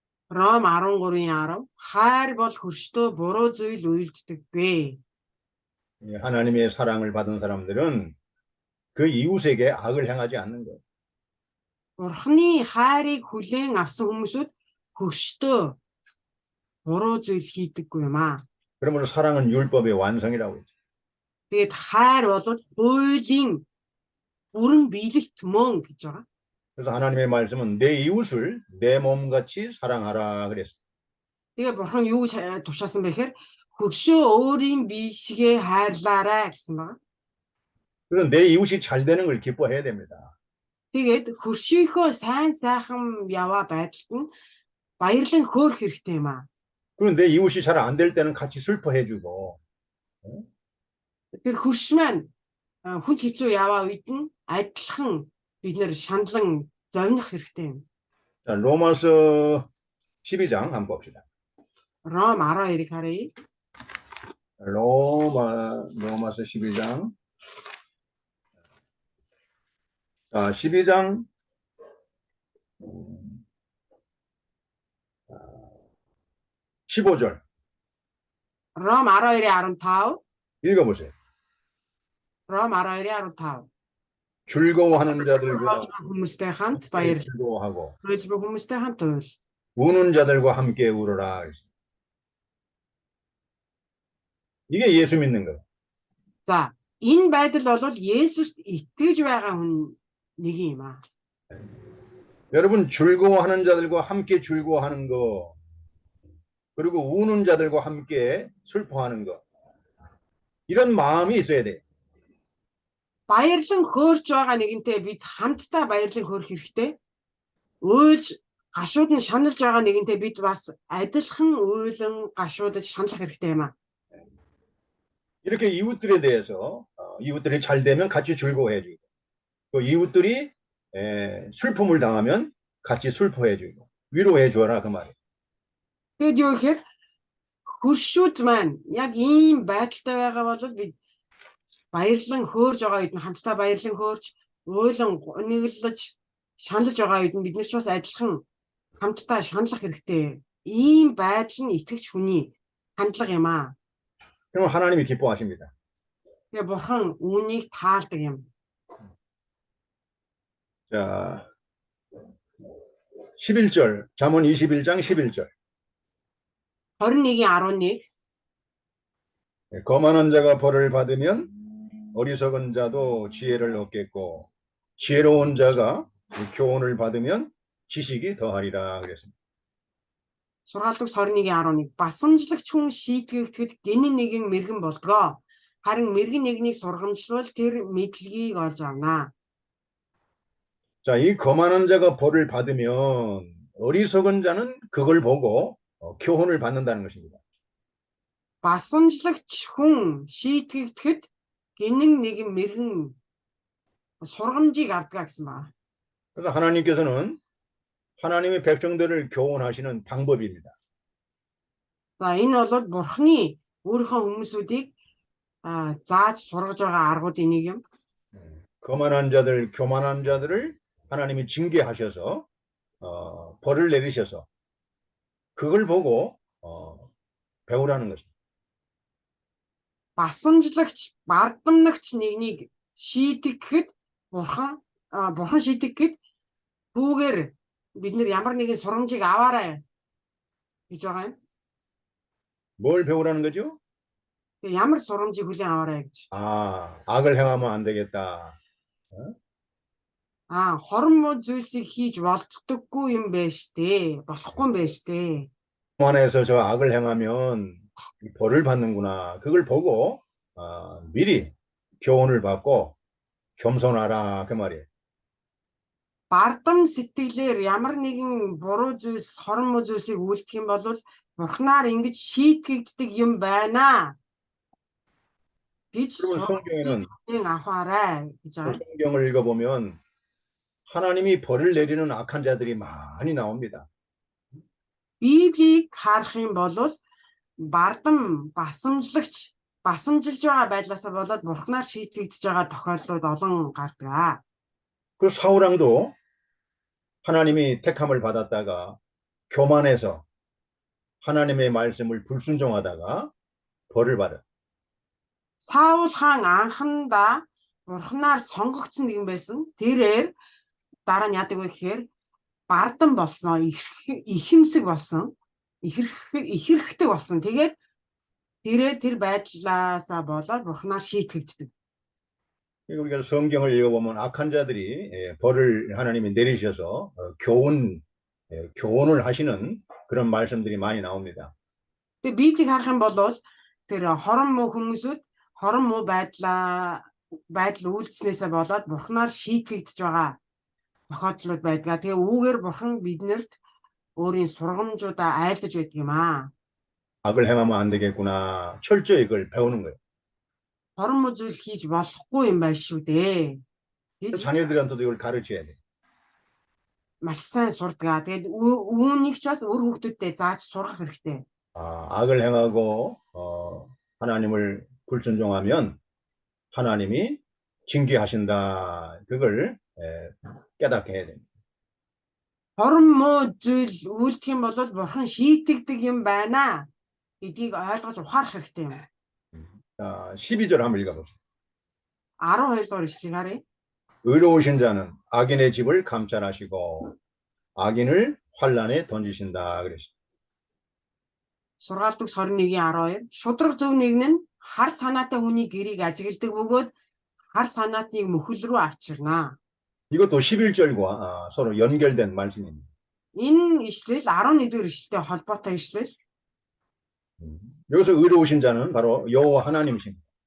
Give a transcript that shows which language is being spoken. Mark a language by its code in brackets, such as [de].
[mn] Ром 13-ийн 10 хайр бол хөрштөө буруу зүйл үйлддэггүй. [ko] 하나님의 사랑을 받은 사람들은 그 이웃에게 악을 행하지 않는 거예요. [mn] Бурхны хайрыг хүлээн авсан хүмүүсүүд хөрштөө буруу зүйл хийдэггүй юм аа. [ko] 그러므로 사랑은 율법의 완성이라고 했죠. [mn] Тэгээд хайр бол хуулийн бүрэн биелэлт мөн гэж байгаа. [ko] 그래서 하나님의 말씀은 내 이웃을 내 몸같이 사랑하라 그랬어요. [mn] Тэгээд бурхан юу гэж тушаасан бэ гэхээр хөршөө өөрийн бие шигээ хайрлаарай гэсэн байна. [ko] 그래서 내 이웃이 잘 되는 걸 기뻐해야 됩니다. [mn] Тэгээд хөршийнхөө сайн сайхан яваа байдалд нь баярлан хөөрөх хэрэгтэй юм аа. [ko] 그리고 내 이웃이 잘 안 될 때는 같이 슬퍼해주고. [mn] Тэр хөрш маань хүн хэцүү яваа үед нь адилхан бид нэр шаналн зовнох хэрэгтэй юм. [ko] 자, 로마서 12장 한번 봅시다. [mn] Ром 12-ыг харъя. [ko] 로마서 12장. 자, 12장 15절 [mn] Ром 12-15. [ko] 읽어보세요. [mn] Ром 12-15. [ko] 즐거워하는 자들과 [mn] Хүмүүстэй хамт баярлал. [ko] 즐거워하고 [mn] Хөөж буй хүмүүстэй хамт уйл. [ko] 우는 자들과 함께 울어라. 이게 예수 믿는 거예요. [mn] За, энэ байдал бол Есүст итгэж байгаа хүн нэг юм аа. [ko] 여러분 즐거워하는 자들과 함께 즐거워하는 거 그리고 우는 자들과 함께 슬퍼하는 거 이런 마음이 있어야 돼요. [mn] Баярлан хөөрч байгаа нэгэнтэй бид хамтдаа баярлан хөөрөх хэрэгтэй. Уйлж гашууд нь шаналж байгаа нэгэнтэй бид бас адилхан уйлан гашуудж шаналх хэрэгтэй юм аа. [ko] 이렇게 이웃들에 대해서 이웃들이 잘 되면 같이 즐거워해주고 또 이웃들이 슬픔을 당하면 같이 슬퍼해주고 위로해줘라 그 말이에요. [mn] Тэгэд юу гэхээр хөршүүд маань яг ийм байдалтай байгаа бол бид баярлан хөөрж байгаа үед нь хамтдаа баярлан хөөрж уйлан нэглэж шаналж байгаа үед нь бид нар ч бас адилхан хамтдаа шаналх хэрэгтэй. Ийм байдал нь итгэж хүний хандлага юм аа. [ko] 그럼 하나님이 기뻐하십니다. [mn] Тэгээ бурхан үүнийг таалдаг юм. [ko] 자, 11절 잠언 21장 11절 21-11. 거만한 자가 벌을 받으면 어리석은 자도 지혜를 얻겠고 지혜로운 자가 교훈을 받으면 지식이 더하리라 그랬습니다. [mn] Сургаалдаг 21-11. Басамжлагч хүн шийтгэгдэхэд гинэн нэгэн мэргэн болдгоо. Харин мэргэн нэгнийг сургамжлвал тэр мэдлэгийг олж авна. [ko] 자, 이 거만한 자가 벌을 받으면 어리석은 자는 그걸 보고 교훈을 받는다는 것입니다. [mn] Басамжлагч хүн шийтгэгдэхэд гинэн нэгэн мэргэн сургамжийг авдаг гэсэн байна. [ko] 그래서 하나님께서는 하나님의 백성들을 교훈하시는 방법입니다. [mn] За энэ бол бурхны өөрийнхөө хүмүүсүүдийг зааж сургаж байгаа аргуудын нэг юм. [ko] 거만한 자들, 교만한 자들을 하나님이 징계하셔서 벌을 내리셔서 그걸 보고 배우라는 것입니다. [mn] Басамжлагч, бардамнагч нэгнийг шийтгэхэд бурхан шийтгэхэд түүгээр бид нар ямар нэгэн сургамжийг аваарай гэж байгаа юм. [ko] 뭘 배우라는 거죠? [mn] Ямар сургамжийг хүлээн аваарай гэж. [ko] 악을 행하면 안 되겠다. [mn] Хорон зүйлсийг хийж болддоггүй юм байна штэ. Болохгүй юм байна штэ. [ko] 교만해서 저 악을 행하면 벌을 받는구나. 그걸 보고 미리 교훈을 받고 겸손하라 그 말이에요. [mn] Бардам сэтгэлээр ямар нэгэн буруу зүйлс, хорон зүйлсийг үйлдэх юм бол бурхнаар ингэж шийтгэгддэг юм байна гэж [ko] 성경에는 [mn] аваарай гэж байна. [ko] 성경을 읽어보면 하나님이 벌을 내리는 악한 자들이 많이 나옵니다. [mn] Библийг харах юм бол бардам басамжлагч басамжилж байгаа байдлаасаа болоод бурхнаар шийтгэгдэж байгаа тохиолдлууд олон гардаг. [ko] 그 사울왕도 하나님이 택함을 받았다가 교만해서 하나님의 말씀을 불순종하다가 벌을 받아. [mn] Саул хаан анхандаа бурхнаар сонгогдсон нэгэн байсан. Тэрээр дараа нь яадаг вэ гэхээр бардам болсон, ихэмсэг болсон. ихэрхдэг болсон. Тэгээд тэр байдлаасаа болоод бурхнаар шийтгэгддэг. [ko] 우리가 성경을 읽어보면 악한 자들이 벌을 하나님이 내리셔서 교훈을 하시는 그런 말씀들이 많이 나옵니다. [mn] Тэгээд Библийг харах юм бол тэр хорон муу хүмүүсүүд хорон муу байдал үйлдэснээсээ болоод бурхнаар шийтгэгдэж байгаа тохиолдлууд байдаг. Тэгээ үүгээр бурхан биднэрт өөрийн сургамжуудаа айлдаж байдаг юм аа. [ko] 악을 행하면 안 되겠구나. 철저히 그걸 배우는 거예요. [mn] Хорон муу зүйл хийж болохгүй юм байна шүү дээ. гэж [ko] 자녀들한테도 이걸 가르쳐야 돼. [mn] маш сайн сурдаг. Тэгээд үүнийг ч бас өөр хүүхдүүдэд зааж сургах хэрэгтэй. [ko] 악을 행하고 하나님을 불순종하면 하나님이 징계하신다. 그걸 깨닫게 해야 됩니다. [mn] Хорон муу зүйл үйлдэх юм бол бурхан шийтгдэг юм байна гэдгийг ойлгож ухаарах хэрэгтэй юм. [ko] 12절 한번 읽어봅시다. [mn] 12 дугаар ишлэгийг харъя. [ko] 의로우신 자는 악인의 집을 감찰하시고 악인을 환란에 던지신다 그랬어요. [mn] Сургаалт төгс 21-12. Шудраг зөв нэгэн нь хар санаатай хүний гэрийг ажигладаг бөгөөд хар санаатныг мөхөл рүү авчирнаа. [ko] 이것도 11절과 서로 연결된 말씀입니다. [mn] Энэ ишлэл 11-р ишлэлтэй холбоотой ишлэл. [ko] 여기서 의로우신 자는 바로 여호와 하나님이십니다.